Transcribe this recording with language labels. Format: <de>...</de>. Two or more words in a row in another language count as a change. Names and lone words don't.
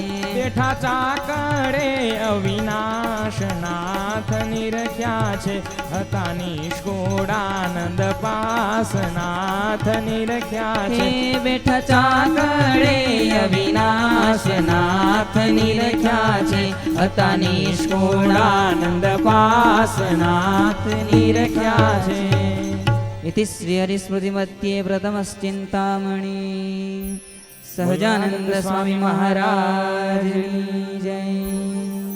<gu>બેઠા ચાકડે અવિનાશ નાથની રખ્યા છે હતા નિષ્કુળાનંદ પાસ નાથની રખ્યા છે બેઠા ચાકડે અવિનાશ નાથની રખ્યા છે હતા નિષ્કુળાનંદ પાસ નાથની રખ્યા છે</gu> <sa>इति श्री हरिस्मृति मध्ये प्रथमश्चिंतामणि सहजानंद स्वामी महाराज जय।</sa>